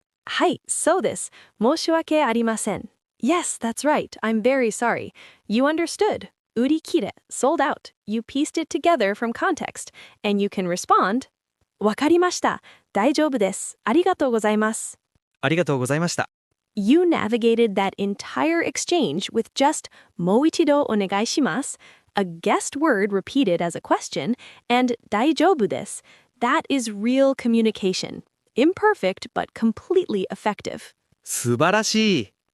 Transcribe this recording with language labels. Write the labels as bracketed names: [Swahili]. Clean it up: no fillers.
[Japanese] はい、そうです。申し訳ありません. [English] Yes, that's right. I'm very sorry. You understood. Urikire, sold out. You pieced it together from context. And you can respond, [Japanese] わかりました。大丈夫です。ありがとうございます。ありがとうございました。 [English] You navigated that entire exchange with just [Japanese] もう一度お願いします, [English] a guessed word repeated as a question, and [Japanese] 大丈夫です. [English] That is real communication. Imperfect, but completely effective. [Japanese] 素晴らしい。